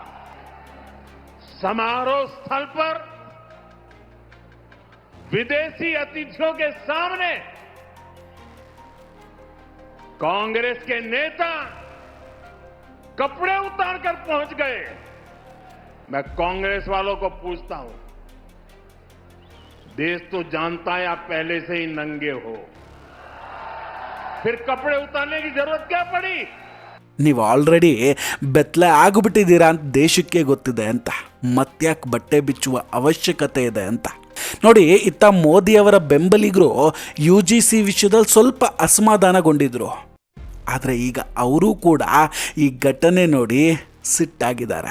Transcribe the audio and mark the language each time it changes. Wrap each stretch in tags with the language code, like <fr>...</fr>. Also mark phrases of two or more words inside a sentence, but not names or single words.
<hi>समारोह स्थल पर विदेशी अतिथियों के सामने कांग्रेस के नेता कपड़े उतारकर पहुंच गए. मैं कांग्रेस वालों को पूछता हूं, देश तो जानता है आप पहले से ही नंगे हो, फिर कपड़े उतारने की जरूरत क्या पड़ी?</hi> <kn>ನೀವು ಆಲ್ರೆಡಿ ಬೆತ್ತಲೆ ಆಗಿಬಿಟ್ಟಿದ್ದೀರಾ ಅಂತ ದೇಶಕ್ಕೆ ಗೊತ್ತಿದೆ ಅಂತ ಮತ್ತ್ಯಾಕೆ ಬಟ್ಟೆ ಬಿಚ್ಚುವ ಅವಶ್ಯಕತೆ ಇದೆ ಅಂತ. ನೋಡಿ, ಇತ್ತ ಮೋದಿಯವರ ಬೆಂಬಲಿಗರು UGC ವಿಷಯದಲ್ಲಿ ಸ್ವಲ್ಪ ಅಸಮಾಧಾನಗೊಂಡಿದ್ರು. ಆದರೆ ಈಗ ಅವರೂ ಕೂಡ ಈ ಘಟನೆ ನೋಡಿ ಸಿಟ್ಟಾಗಿದ್ದಾರೆ.</kn>